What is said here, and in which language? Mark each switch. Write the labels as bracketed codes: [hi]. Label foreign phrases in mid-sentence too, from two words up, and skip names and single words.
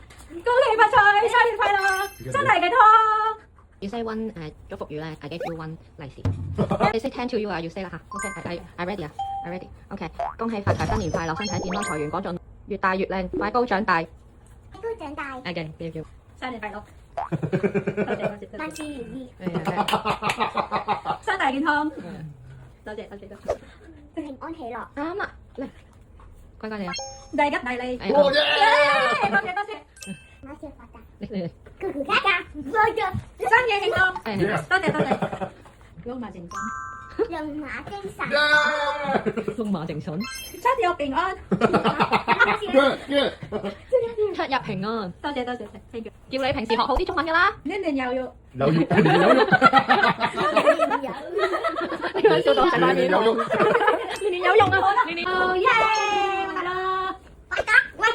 [yue] 恭喜發財，新年快樂，身體健康。 [en] You say one 祝福語咧 ，I give you one 利是。 [yue] 你 [en] say 10 to you [yue] 啊， [en] you say [yue] 啦嚇。 [en] OK，I ready [yue] 啊， [en] I ready。OK， [yue] 恭喜發財，新年快樂，身體健康，財源廣進，越大越靚，快高長大。高長大， [en] Again，叫 [yue] 新年快樂，多謝。萬事如意，身體健康，多謝。平安喜樂，啱啦，嚟，乖乖你啊，大吉大利，哎多謝。馬少發達，你咕咕嘎嘎，多謝，新年慶祝，誒多謝。龍馬精神，龍馬精神，龍馬精神，身體平安，出入平安。多謝。 [en] Thank you。 [yue] 叫你平時學好啲中文㗎啦。年年有肉，有肉，呢個笑到係塊面，有肉。年年有用啊，年年。好耶！快樂。發達。